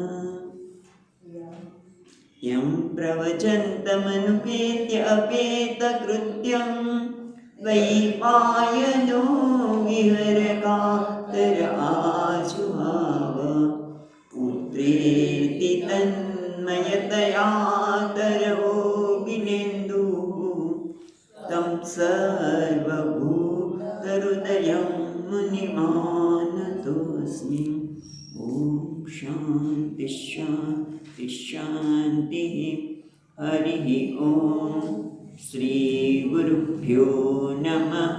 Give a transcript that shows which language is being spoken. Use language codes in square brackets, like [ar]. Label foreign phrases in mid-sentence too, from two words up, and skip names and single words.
[sa] यं प्रव्रजन्तमनुपेत्य अपेतकृत्यं द्वैपायनो विरहकातर आजुहाव पुत्रेति तन्मयतया तरवो विनेदुः तं सर्वभूतहृदयं मुनिमानतोऽस्मि. ॐ शान्ति शान्ति शान्तिः. हरिः ॐ श्रीगुरुभ्यो नमः.